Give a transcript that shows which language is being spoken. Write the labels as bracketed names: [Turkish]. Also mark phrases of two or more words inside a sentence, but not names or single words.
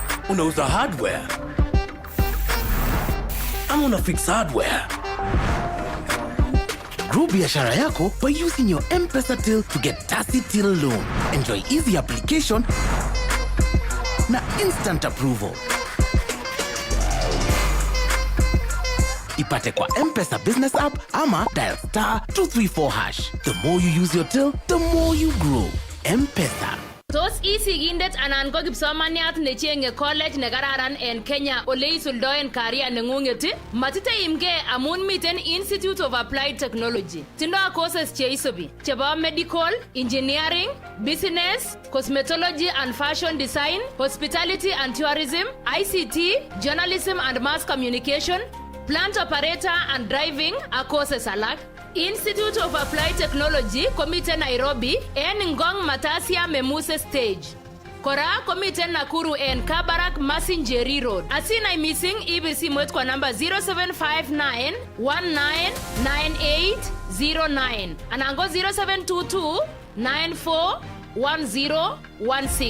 [Swahili] Unauza hardware ama una [English] fix hardware? Grow [Swahili] biashara yako [English] by using your M-Pesa till to get Tacit Till loan. Enjoy easy application na instant approval. [Swahili] Ipate kwa M-Pesa [English] business app [Swahili] ama dial *234#. [English] The more you use your till, the more you grow. M-Pesa. [Kalenjin] Tos isigindet anan ko kipsomaniat nechenge college nekararan en Kenya ole isuldoen career nengunget matiteimge amun miten Institute of Applied Technology. [English] Tindo courses [Kalenjin] cheisubi chebo [English] medical, engineering, business, cosmetology and fashion design, hospitality and tourism, ICT, journalism and mass communication, plant operator and driving are courses alak. [Kalenjin] Institute of Applied Technology komite Nairobi en Ngong Matasia Memuse Stage. Kora komite Nakuru en Kabarak Masinjeri Road. Asina missing ibir simoit kwa namba 0759 199809 anango 0722 941016.